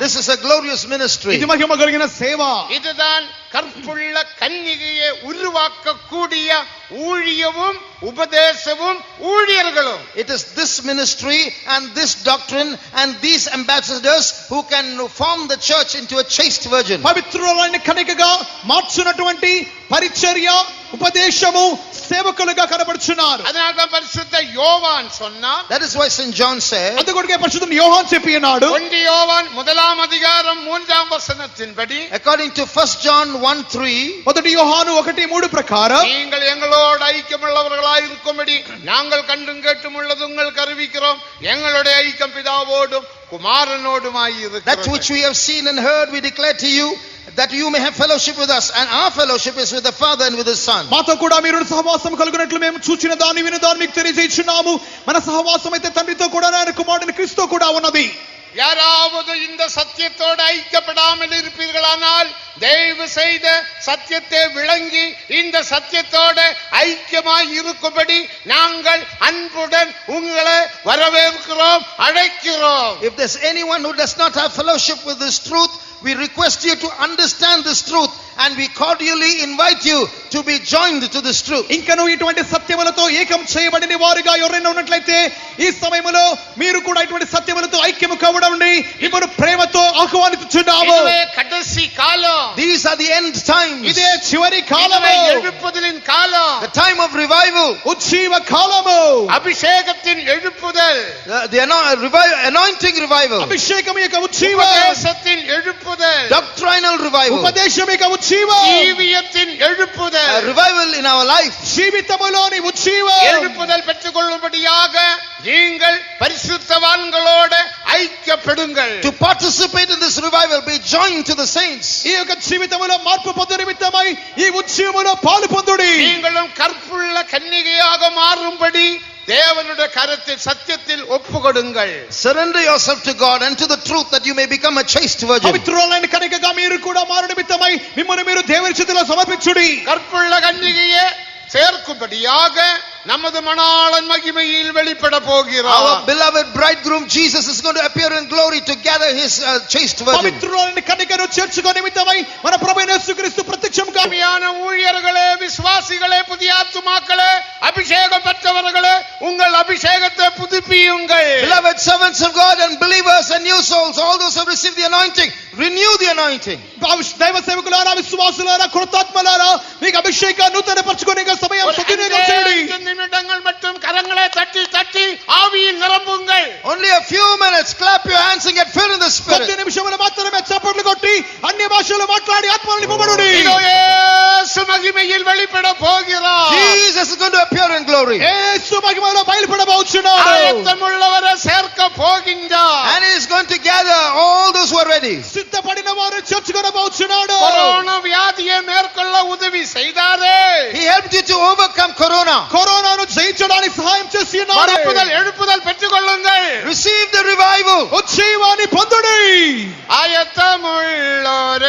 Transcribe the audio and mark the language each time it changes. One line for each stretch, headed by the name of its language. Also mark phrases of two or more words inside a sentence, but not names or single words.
English: This is a glorious ministry.
Telugu: ఇది మహిమ కలిగిన సేవ.
Tamil: இதுதான் கற்புள்ள கன்னிகையை உருவாக்கக்கூடிய ஊழியமும் உபதேசமும் ஊழியர்களும்.
English: It is this ministry and this doctrine and these ambassadors who can form the church into a chaste virgin.
Telugu: పవిత్రులైన కన్యకగా మార్చునటువంటి పరిచర్య ఉపదేశము సేవకులుగా కనబడుచున్నారు.
Tamil: அதனால தான் பரிசுத்த யோவான் சொன்னார்.
English: That is why St. John said.
Telugu: అందుకొరకే పరిశుద్ధ యోహాను చెప్పి ఉన్నాడు.
Tamil: 1 யோவான் 1 அதிகாரம் 3 வசனத்தின்படி
English: According to 1 John 1:3.
Telugu: మొదటి యోహాను 1:3 ప్రకారం
Tamil: நீங்கள் எங்களோடு ஐக்கியமுள்ளவர்களாய் இருக்கும்படி நாங்கள் கண்டும் கேட்டும் உள்ளது உங்களுக்கு அறிவிக்கிறோம். எங்களுடைய ஐக்கியம் பிதாவோடும் குமாரனோடுமாய் இருக்கிறது.
English: That which we have seen and heard we declare to you, that you may have fellowship with us, and our fellowship is with the Father and with His Son.
Telugu: మాతో కూడా మీరు సహవాసం కలుగునట్లు మేము చూచిన దాన్ని విన్న దాన్ని మీకు తెలియజేస్తున్నాము. మన సహవాసం అయితే తండ్రితో కూడా ఆయన కుమారుని క్రీస్తుతో కూడా ఉన్నది.
Tamil: யாராவது இந்த சத்தியத்தோடு ஐக்கியப்படாமல் இருப்பீர்களானால் தயவு செய்து சத்தியத்தை விளங்கி இந்த சத்தியத்தோடு ஐக்கியமாய் இருக்கும்படி நாங்கள் அன்புடன் உங்களை வரவேற்கிறோம், அழைக்கிறோம்.
English: If there's anyone who does not have fellowship with this truth, we request you to understand this truth, and we cordially invite you to be joined to this truth.
Telugu: ఇంకను ఇటువంటి సత్యములతో ఏకం చేయబడిన వారుగా ఎవరైనా ఉన్నట్లయితే ఈ సమయంలో మీరు కూడా ఇటువంటి సత్యములతో ఐక్యము కావడండి మిమ్మల్ని ప్రేమతో ఆహ్వానిస్తున్నాము.
Tamil: இதுவே கடைசி காலம்.
English: These are the end times.
Telugu: ఇదే చివరి కాలము.
Tamil: இதுவே எழுப்புதலின் காலம்.
English: The time of revival.
Telugu: ఉజ్జీవ కాలము.
Tamil: அபிஷேகத்தின் எழுப்புதல்.
English: The anointing revival.
Telugu: అభిషేకం యొక్క ఉజ్జీవం.
Tamil: உபதேசத்தின் எழுப்புதல்.
English: Doctrinal revival.
Telugu: ఉపదేశం యొక్క ఉజ్జీవం.
Tamil: ஜீவியத்தின் எழுப்புதல்.
English: A revival in our life.
Telugu: జీవితములోని ఉజ్జీవం.
Tamil: எழுப்புதல் பெற்றுக்கொள்ளும்படியாக நீங்கள் பரிசுத்தவான்களோடு ஐக்கியப்படுங்கள்.
English: To participate in this revival, be joined to the saints.
Telugu: ఈ యొక్క జీవితములో మార్పు పొందు నిమిత్తమై ఈ ఉజ్జీవములో పాలు పొందుడి.
Tamil: நீங்களும் கற்புள்ள கன்னிகையாக மாறும்படி தேவனுடைய கரத்தில் சத்தியத்தில் ஒப்புக்கொடுங்கள்.
English: Surrender yourself to God and to the truth, that you may become a chaste virgin.
Telugu: పవిత్రులైన కన్యకగా మీరు కూడా మారు నిమిత్తమై మిమ్మల్ని మీరు దేవుని చేతిలో సమర్పించుడి.
Tamil: கற்புள்ள கன்னிகையை சேர்க்கும்படியாக நமது மணாளன் மகிமையில் வெளிப்பட போகிறார்.
English: Our beloved bridegroom Jesus is going to appear in glory to gather his chaste virgin.
Telugu: పవిత్రులైన కన్యకను చేర్చుకో నిమిత్తమై మన ప్రభువైన యేసుక్రీస్తు ప్రత్యక్షం
Tamil: காமியான ஊழியர்களே, விசுவாசிகளே, புதிய ஆத்துமாக்களே, அபிஷேகம் பெற்றவர்களே, உங்கள் அபிஷேகத்தை புதுப்பியுங்கள்.
English: Beloved servants of God and believers and new souls, all those who have received the anointing, renew the anointing.
Telugu: దైవ సేవకులారా, విశ్వాసులారా, కృతాత్మలారా, మీకు అభిషేకాన్ని నూతనపరచుకునే సమయం సద్వినియోగం చేయండి.
Tamil: நிமிடங்கள் மட்டும் கரங்களை தட்டி தட்டி ஆவியில் நிரம்புங்கள்.
English: Only a few minutes, clap your hands and get filled in the Spirit.
Telugu: 10 నిమిషములు మాత్రమే చప్పట్లు కొట్టి అన్య భాషలు మాట్లాడి ఆత్మలో నింపబడుడి.
Tamil: இதோ இயேசு மகிமையில் வெளிப்பட போகிறார்.
English: Jesus is going to appear in glory.
Telugu: యేసు మహిమలో బయలుపడబోచున్నాడు.
Tamil: ஆயத்தமுள்ளவரை சேர்க்க போகின்றார்.
English: And he is going to gather all those who are ready.
Telugu: సిద్ధపడిన వారు చేర్చుకొనబోచున్నాడు.
Tamil: கொரோனா வியாதியை மேற்கொள்ள உதவி செய்தாரே.
English: He helped you to overcome corona.
Telugu: కరోనాను జయించడానికి సహాయం చేసి ఉన్నాడు.
Tamil: எழுப்புதல் பெற்றுக்கொள்ளுங்கள்.
English: Receive the revival.
Telugu: ఉజ్జీవాన్ని పొందుడి.
Tamil: ஆயத்தமுள்ள